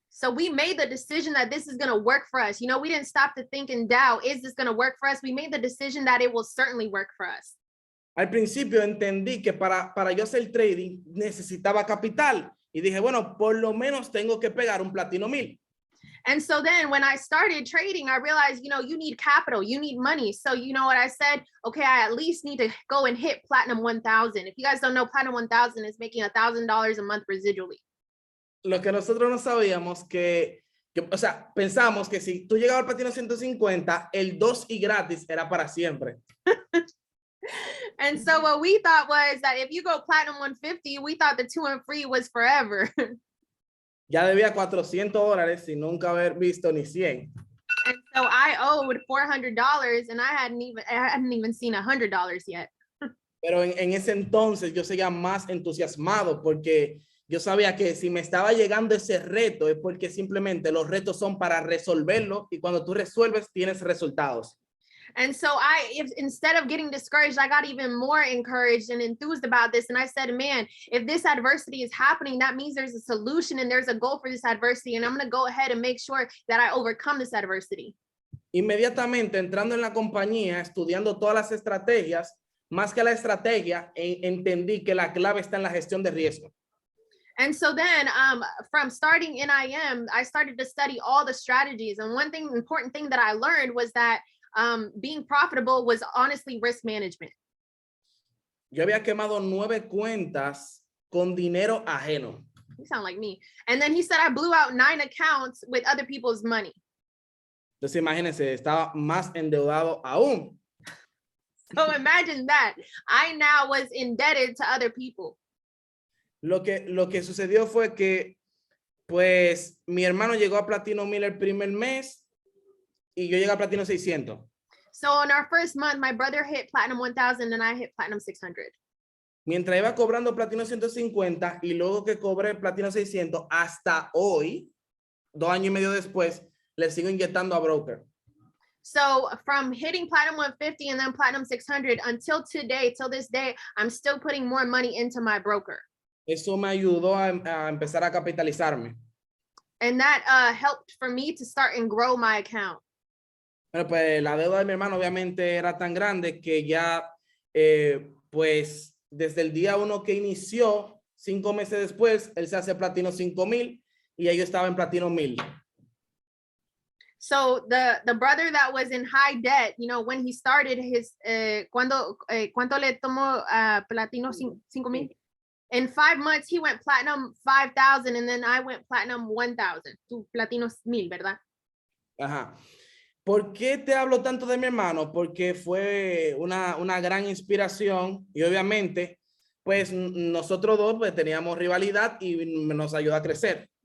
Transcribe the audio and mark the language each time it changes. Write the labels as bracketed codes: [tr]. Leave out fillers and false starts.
[en] So we made the decision that this is going to work for us. You know, we didn't stop to think and doubt, is this going to work for us? We made the decision that it will certainly work for us. [es] Al principio entendí que para yo hacer trading necesitaba capital y dije, bueno, por lo menos tengo que pegar un platino 1000. [en] And so then when I started trading, I realized, you need capital, you need money. So you know what I said? Okay, I at least need to go and hit platinum 1000. If you guys don't know, platinum 1000 is making $1,000 a month residually. [es] Lo que nosotros no sabíamos o sea, pensamos que si tú llegabas al platino 150, el 2 y gratis era para siempre. [en] And so what we thought was that if you go platinum 150, we thought the 2 and free was forever. [es] Ya debía $400 sin nunca haber visto ni 100. [en] And so I owed $400 and I hadn't even seen $100 yet. [es] Pero en ese entonces yo seguía más entusiasmado porque yo sabía que si me estaba llegando ese reto es porque simplemente los retos son para resolverlo y cuando tú resuelves tienes resultados. [en] And so instead of getting discouraged, I got even more encouraged and enthused about this. And I said, man, if this adversity is happening, that means there's a solution and there's a goal for this adversity. And I'm going to go ahead and make sure that I overcome this adversity. [es] Inmediatamente entrando en la compañía, estudiando todas las estrategias, más que la estrategia, entendí que la clave está en la gestión de riesgo. [en] And so then from starting NIM, I started to study all the strategies. And one important thing that I learned was that being profitable was honestly risk management. [es] Yo había quemado 9 cuentas con dinero ajeno. [en] You sound like me. And then he said I blew out 9 accounts with other people's money. [es] Entonces imagínense, estaba más endeudado aún. [en] So imagine that. I now was indebted to other people. [es] Lo que sucedió fue que pues mi hermano llegó a platino 1000 el primer mes y yo llegué a platino 600. [en] So in our first month, my brother hit platinum 1000 and I hit platinum 600. [es] Mientras iba cobrando platino 150 y luego que cobré platino 600, hasta hoy, 2 años y medio después, le sigo inyectando a broker. [en] So from hitting platinum 150 and then platinum 600 until today, till this day, I'm still putting more money into my broker. [es] Eso me ayudó a empezar a capitalizarme. [en] And that helped for me to start and grow my account. [es] Bueno, pues la deuda de mi hermano obviamente era tan grande que ya, pues desde el día 1 que inició, 5 meses después, él se hace platino 5000 y ya yo estaba en platino 1000. [en] So the brother that was in high debt, when he started his, [es] ¿cuánto le tomó platino 5000? [en] In 5 months, he went platinum 5000 and then I went platinum 1000. [es] Tu platino 1000, ¿verdad? Ajá. ¿Por qué te hablo tanto de mi hermano? Porque fue una gran inspiración y obviamente, pues nosotros dos pues, teníamos rivalidad y nos ayudó a crecer.